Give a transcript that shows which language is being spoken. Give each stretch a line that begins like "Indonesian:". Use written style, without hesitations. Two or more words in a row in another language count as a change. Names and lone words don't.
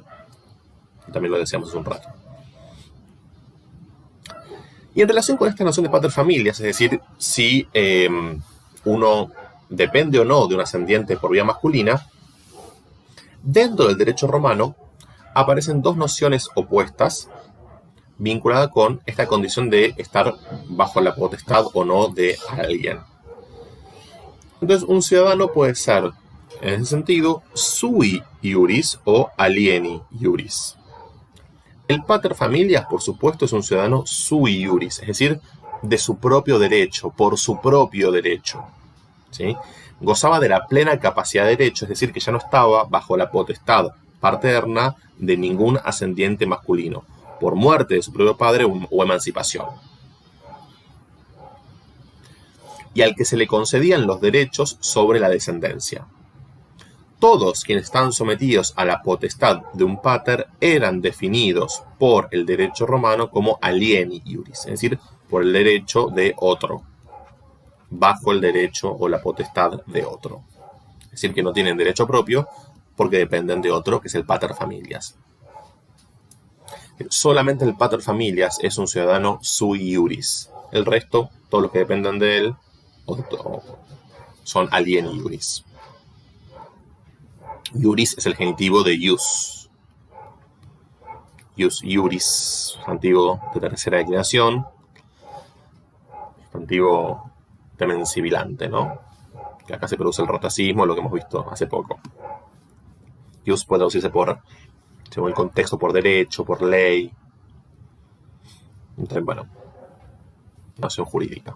Spanish: Y también lo decíamos hace un rato. Y en relación con esta noción de paterfamilias, es decir, si uno depende o no de un ascendiente por vía masculina, dentro del derecho romano aparecen dos nociones opuestas vinculadas con esta condición de estar bajo la potestad o no de alguien. Entonces, un ciudadano puede ser, en ese sentido,
Latin: sui iuris o alieni iuris.
Spanish: El paterfamilias, por supuesto, es un ciudadano
Latin: sui iuris,
Spanish: es decir, de su propio derecho, por su propio derecho, ¿sí? Gozaba de la plena capacidad de derecho, es decir, que ya no estaba bajo la potestad paterna de ningún ascendiente masculino, por muerte de su propio padre o emancipación. Y al que se le concedían los derechos sobre la descendencia. Todos quienes están sometidos a la potestad de un pater eran definidos por el derecho romano como
Latin: alieni iuris,
Spanish: es decir, por el derecho de otro, bajo el derecho o la potestad de otro. Es decir, que no tienen derecho propio porque dependen de otro, que es el paterfamilias. Solamente el paterfamilias es un ciudadano
Latin: sui iuris.
Spanish: El resto, todos los que dependen de él, son
Latin: alieni iuris.
Spanish: Iuris es el genitivo de ius.
Latin: Ius iuris,
Spanish: sustantivo de tercera declinación, sustantivo también sibilante, ¿no? Que acá se produce el rotacismo, lo que hemos visto hace poco. Ius puede traducirse por, según el contexto, por derecho, por ley. Entonces, bueno, noción jurídica.